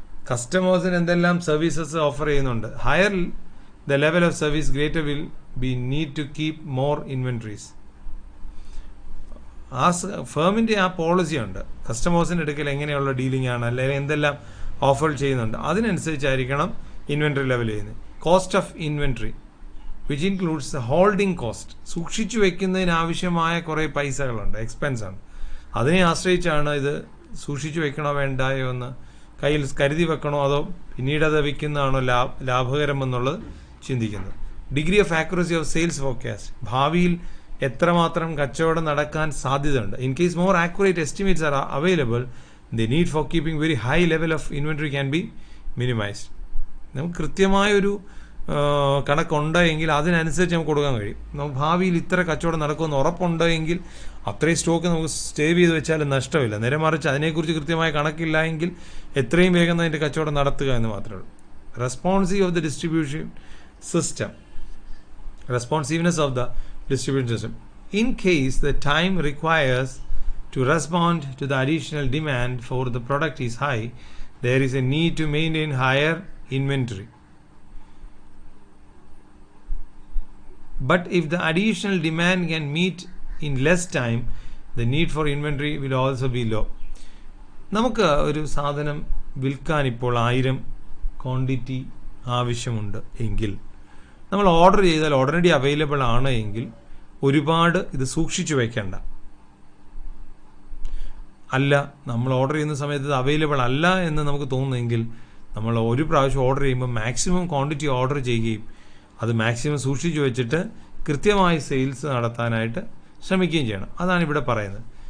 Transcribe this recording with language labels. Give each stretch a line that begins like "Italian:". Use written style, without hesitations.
Malayalam: കസ്റ്റമേഴ്സിന് എന്തെല്ലാം services offer ചെയ്യുന്നുണ്ട്,
English: Higher the level of service greater will be need to keep more inventories.
Malayalam: ആ ഫേമിൻ്റെ ആ പോളിസി ഉണ്ട്, കസ്റ്റമേഴ്സിൻ്റെ അടുക്കൽ എങ്ങനെയുള്ള ഡീലിംഗ് ആണ്, അല്ലെങ്കിൽ എന്തെല്ലാം ഓഫർ ചെയ്യുന്നുണ്ട്, അതിനനുസരിച്ചായിരിക്കണം ഇൻവെൻട്രി ലെവൽ ചെയ്യുന്നത്.
English: Cost of inventory which includes the holding cost.
Malayalam: സൂക്ഷിച്ചു വെക്കുന്നതിന് ആവശ്യമായ കുറേ പൈസകളുണ്ട്, എക്സ്പെൻസാണ്. അതിനെ ആശ്രയിച്ചാണ് ഇത് സൂക്ഷിച്ചു വെക്കണോ വേണ്ടായോ എന്ന്, കയ്യിൽ കരുതി വെക്കണോ അതോ പിന്നീട് അത് വിൽക്കുന്നതാണോ ലാഭകരമെന്നുള്ളത് ചിന്തിക്കുന്നത്.
English: Degree of accuracy of sales forecast.
Malayalam: ഭാവിയിൽ എത്രമാത്രം കച്ചവടം നടക്കാൻ സാധ്യതയുണ്ട്.
English: In case more accurate estimates are available, the need for keeping very high level of inventory can be minimised.
Malayalam: നമുക്ക് കൃത്യമായൊരു കണക്കുണ്ടെങ്കിൽ അതിനനുസരിച്ച് നമുക്ക് കൊടുക്കാൻ കഴിയും. നമുക്ക് ഭാവിയിൽ ഇത്ര കച്ചവടം നടക്കുമെന്ന് ഉറപ്പുണ്ടെങ്കിൽ അത്രയും സ്റ്റോക്ക് നമുക്ക് സേവ് ചെയ്ത് വെച്ചാലും നഷ്ടമില്ല. നേരെ മറിച്ച് അതിനെക്കുറിച്ച് കൃത്യമായ കണക്കില്ല എങ്കിൽ എത്രയും വേഗം അതിൻ്റെ കച്ചവടം നടത്തുക എന്ന് മാത്രമേ ഉള്ളൂ.
English: Responsive of the distribution system. Responsiveness of the distribution system. In case the time requires to respond to the additional demand for the product is high, there is a need to maintain higher inventory. But if the additional demand can meet in less time, the need for inventory will also be low.
Malayalam: നമുക്ക് ഒരു സാധനം വിൽക്കാൻ ഇപ്പോൾ 1000 quantity ആവശ്യമുണ്ട് എങ്കിൽ, നമ്മൾ order ചെയ്താൽ already available ആണ് എങ്കിൽ ഒരുപാട് ഇത് സൂക്ഷിച്ചു വയ്ക്കേണ്ട. അല്ല, നമ്മൾ ഓർഡർ ചെയ്യുന്ന സമയത്ത് ഇത് അവൈലബിൾ അല്ല എന്ന് നമുക്ക് തോന്നുന്നെങ്കിൽ നമ്മൾ ഒരു പ്രാവശ്യം ഓർഡർ ചെയ്യുമ്പോൾ മാക്സിമം ക്വാണ്ടിറ്റി ഓർഡർ ചെയ്യുകയും അത് മാക്സിമം സൂക്ഷിച്ചു വെച്ചിട്ട് കൃത്യമായി സെയിൽസ് നടത്താനായിട്ട് ശ്രമിക്കുകയും ചെയ്യണം. അതാണ് ഇവിടെ പറയുന്നത്.